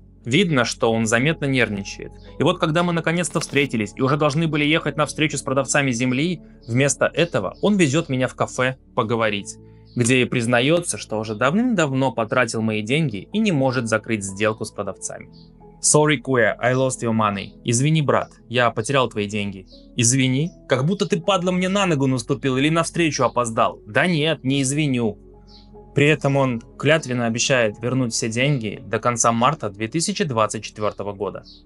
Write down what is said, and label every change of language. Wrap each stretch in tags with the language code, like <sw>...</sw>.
<ru>Видно, что он заметно нервничает. И вот когда мы наконец-то встретились и уже должны были ехать на встречу с продавцами земли, вместо этого он везет меня в кафе поговорить, где и признается, что уже давным-давно потратил мои деньги и не может закрыть сделку с продавцами.</ru> <en>Sorry, Kuya, I lost your money.</en> <ru>Извини, брат, я потерял твои деньги. Извини? Как будто ты, падла, мне на ногу наступил или навстречу опоздал. Да нет, не извиню. При этом он клятвенно обещает вернуть все деньги до конца марта 2024 года.</ru>